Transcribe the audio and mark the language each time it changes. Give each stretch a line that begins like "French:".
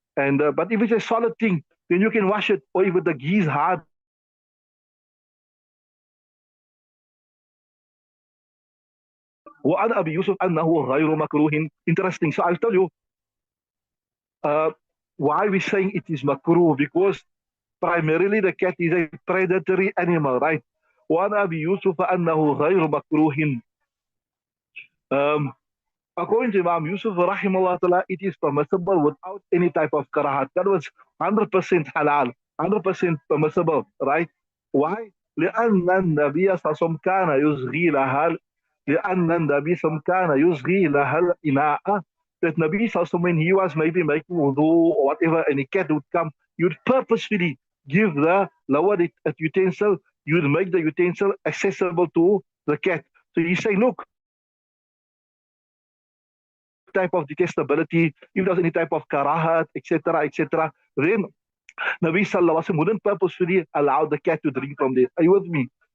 English: And but if it's a solid thing, then you can wash it. Or if the ghee is hard,
Arabic: وعن أبي يوسف أنه غير مكروه.
English: Interesting. So I'll tell you uh, why we're saying it is makruh, because primarily the cat is a predatory animal, right?
Arabic: وعن أبي يوسف أنه غير مكروه.
English: Um, According to Imam Yusuf rahimahullah ta'ala, it is permissible without any type of karahat. That was 100% halal, 100% permissible, right? Why?
Arabic: لأن النبي صلى الله عليه وسلم كان يصغي لها لأن النبي صلى الله عليه وسلم كان يصغي لها الإناء.
English: That Nabi
Arabic: صلى الله عليه وسلم,
English: when he was maybe making wudu or whatever, and a cat would come, you'd purposefully give the lower utensil, you'd make the utensil accessible to the cat. So he's saying, look, type of detestability, if there's any type of karahat, etc., etc., then Nabi Sallallahu Alaihi Wasallam wouldn't purposefully allow the cat to drink from there. Are you with me?